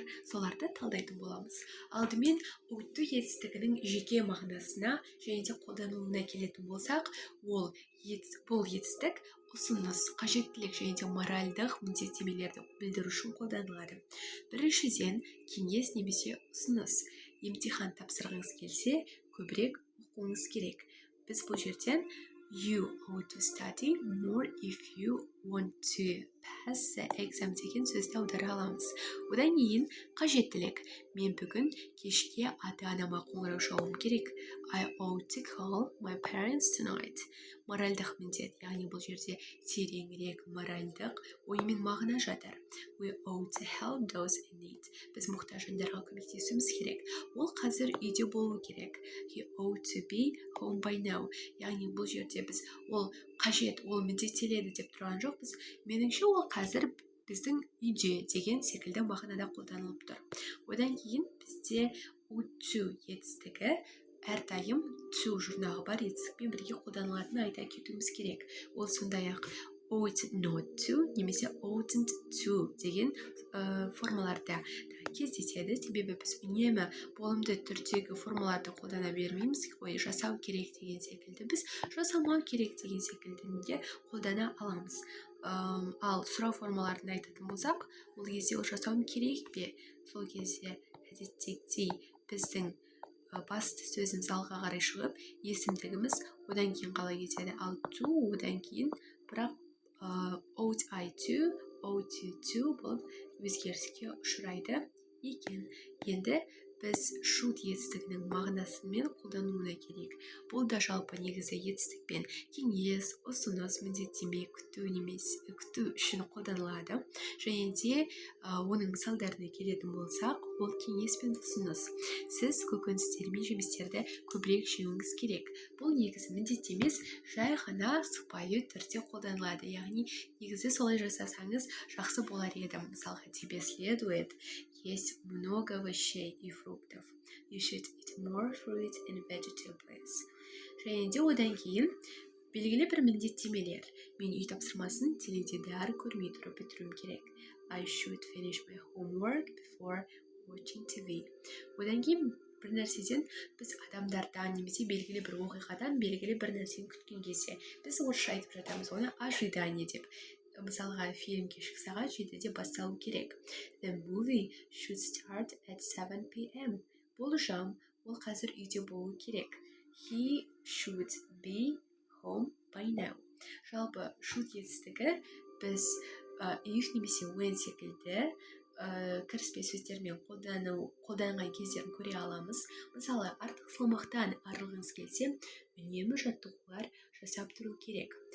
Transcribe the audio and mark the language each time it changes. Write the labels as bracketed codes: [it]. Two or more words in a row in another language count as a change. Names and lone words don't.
[kk] Соларды талдайтын боламыз. Алдымен OU етістігінің жеке мағынасына және де қолданылуына келетін болсақ, бұл етістік ұсыныс, қажеттілік және де моральдық міндеттемелерді білдіру үшін қолданылады. Біріншіден, кеңес немесе ұсыныс. Емтихан тапсырғыңыз келсе, көбірек оқуыңыз керек. Біз бұл жерден [en] you ought to study more if you want to pass the exam [kk] деген сөзді аудара аламыз. Одан кейін қажеттілік. Мен бүгін кешке ата-анама қоңырау шалуым керек. [en] I ought to call my parents tonight. [kk] Моральдық міндет, яғни бұл жерде тереңірек моральдық ой мен мағына жатыр. [en] We ought to help those in need. [kk] Біз мұқтаж жандарға көмектесуіміз керек. Ол қазір үйде болу керек. [en] He ought to be home by now. [kk] Яғни бұл жерде біз ол қажет, ол міндеттеледі деп тұрған жоқпыз. Меніңше ол қазір біздің үйде деген секілді мағынада қолданылып тұр. Одан кейін бізде OU етістігі әрдайым to жұрнағы бар етістікпен бірге қолданылатынын айта кетуіміз керек. Ол сондай-ақ [en] ought not to [kk] немесе [en] oughtn't to [kk] деген формаларда кездеседі. Себебі біз үнемі болымды түрдегі формаларды қолдана бермейміз. Жасау керек деген секілді біз жасамау керек деген секілді қолдана аламыз. Ал сұрау формаларын айтатын болсақ, ол кезде ол жасауым керек пе? Сол кезде әдеттегідей біздің басты сөзіміз алға қарай шығып, есімдігіміз одан кейін қалай кетеді. Ал to одан кейін бірақ [en] ought I to, ought you to [kk] болып өзгеріске ұшырайды екен. Енді біз шу етістігінің мағынасы мен қолдануына керек. Бұл да жалпы негізі етістікпен кеңес, ұсыныс, міндеттеме, күту үшін қолданылады. Және де оның мысалдарына келетін болсақ, ол кеңес пен ұсыныс. Сіз көкөністер мен жемістерді көбірек жеуіңіз керек. Бұл негізі міндет емес, жай ғана сыпайы түрде қолданылады. Яғни негізі солай жасасаңыз жақсы болар еді. Мысалға, [ru] тебе следует есть много овощей и фруктов. [en] You should eat more fruit and vegetables. [kk] Және де одан кейін белгілі бір міндеттемелер. Мен үй тапсырмасын теледидар көрмей тұрып бітіруім керек. [en] I should finish my homework before watching TV. [kk] Одан кейін бір нәрседен біз адамдардан немесе белгілі бір оқиғадан белгілі бір нәрсені күткен кезде біз орысша айтып жатамыз, оны ожидание деп. Мысалға, фильм кешкі сағат 7-де басталу керек. [en] The movie should start at 7 p.m. [kk] Болжам, ол қазір үйде болу керек. [en] He should be home by now. [kk] Жалпы шу етістігі біз if немесе when секілді кіріспе сөздермен қолданған кездерін көре аламыз. Мысалы, артық салмақтан арылғыңыз келсе, үнемі жаттығулар жасап тұру керек.